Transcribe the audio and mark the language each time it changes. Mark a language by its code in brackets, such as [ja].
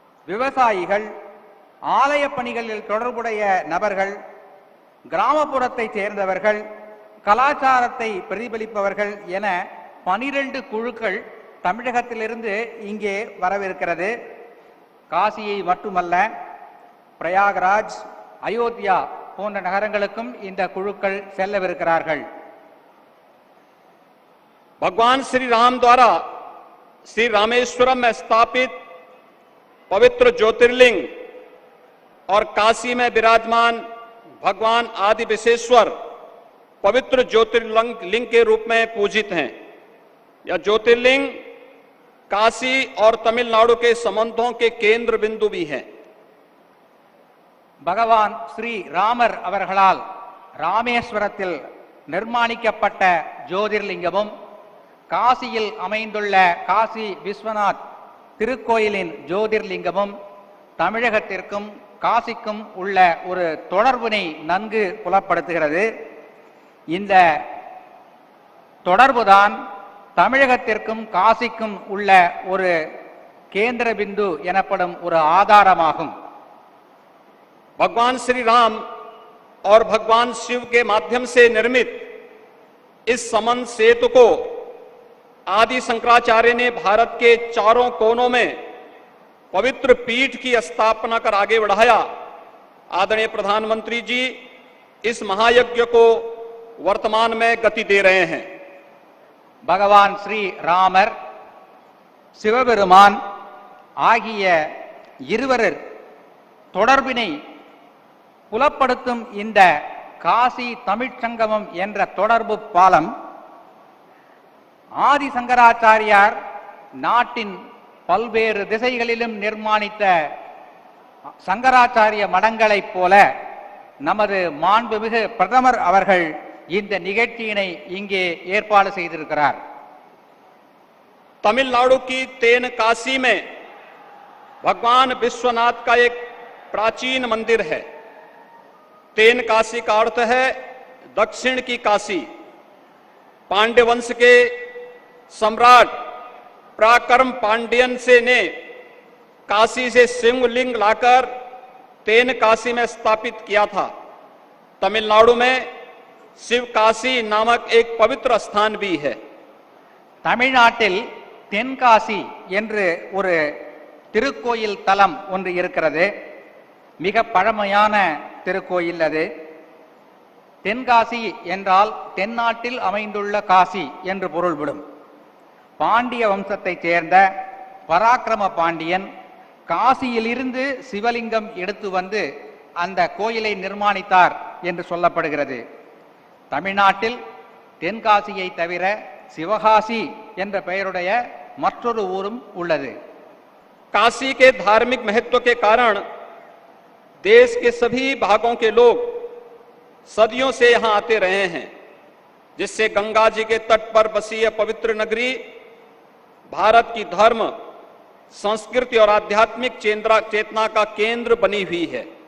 [ta] விவசாயிகள், ஆலய பணிகளில் தொடர்புடைய நபர்கள், கிராமப்புறத்தை சேர்ந்தவர்கள், கலாச்சாரத்தை பிரதிபலிப்பவர்கள் என 12 குழுக்கள் தமிழகத்திலிருந்து இங்கே வரவிருக்கிறது. காசியை மட்டுமல்ல, பிரயாகராஜ், அயோத்தியா போன்ற நகரங்களுக்கும் இந்த குழுக்கள் செல்லவிருக்கிறார்கள். [hi] भगवान श्री राम द्वारा श्री रामेश्वरम में स्थापित पवित्र ज्योतिर्लिंग और काशी में विराजमान भगवान आदि विशेश्वर पवित्र ज्योतिर्लिंग के रूप में पूजित हैं. यह ज्योतिर्लिंग काशी और तमिलनाडु के संबंधों के केंद्र बिंदु भी हैं. [ta] பகவான் ஸ்ரீ ராமர் அவர்களால் ராமேஸ்வரத்தில் நிர்மாணிக்கப்பட்ட ஜோதிர்லிங்கமும் காசியில் அமைந்துள்ள காசி விஸ்வநாத் திருக்கோயிலின் ஜோதிர்லிங்கமும் தமிழகத்திற்கும் காசிக்கும் உள்ள ஒரு தொடர்பினை நன்கு புலப்படுத்துகிறது. இந்த தொடர்புதான் தமிழகத்திற்கும் காசிக்கும் உள்ள ஒரு கேந்திர பிந்து எனப்படும் ஒரு ஆதாரமாகும். [hi] भगवान श्री राम और भगवान शिव के माध्यम से निर्मित इस समन्वय सेतु को आदि शंकराचार्य ने भारत के चारों कोनों में पवित्र पीठ की स्थापना कर आगे बढ़ाया. आदरणीय प्रधानमंत्री जी इस महायज्ञ को वर्तमान में गति दे रहे हैं. [ta] பகவான் ஸ்ரீ ராமர், சிவபெருமான் ஆகிய இருவரர் தொடர்பினை புலப்படுத்தும் இந்த காசி தமிழ்ச் சங்கமம் என்ற தொடர்பு பாலம் ஆதி சங்கராச்சாரியார் நாட்டின் பல்வேறு திசைகளிலும் நிர்மாணித்த சங்கராச்சாரிய மடங்களைப் போல நமது மாண்புமிகு பிரதமர் அவர்கள் இந்த நிகழ்ச்சியினை இங்கே ஏற்பாடு செய்திருக்கிறார். [hi] तमिलनाडु की तेनकासी में भगवान विश्वनाथ का एक प्राचीन मंदिर है। तेनकासी का अर्थ है दक्षिण की काशी। पांड्य वंश के सम्राट पराक्रम पांड्यन से ने काशी से शिवलिंग लाकर तेनकासी में स्थापित किया था। तमिलनाडु में शिवकाशी नामक एक पवित्र स्थान भी है। [ta] தமிழ்நாட்டில் தென்காசி என்று ஒரு திருக்கோயில் தலம் ஒன்று இருக்கிறது. மிக பழமையான திருக்கோயில் அது. தென்காசி என்றால் தென்னாட்டில் அமைந்துள்ள காசி என்று பொருள்படும். பாண்டிய வம்சத்தைச் சேர்ந்த பராக்கிரம பாண்டியன் காசியிலிருந்து சிவலிங்கம் எடுத்து வந்து அந்த கோயிலை நிர்மாணித்தார் என்று சொல்லப்படுகிறது. தமிழ்நாட்டில் தென்காசியை தவிர சிவகாசி என்ற பெயருடைய மற்றொரு ஊரும் உள்ளது. [hi] काशी के धार्मिक महत्व के कारण देश के सभी भागों के लोग सदियों से यहां आते रहे हैं, जिससे गंगा जी के तट पर बसी यह पवित्र नगरी भारत की धर्म, संस्कृति और आध्यात्मिक चेतना का केंद्र बनी हुई है.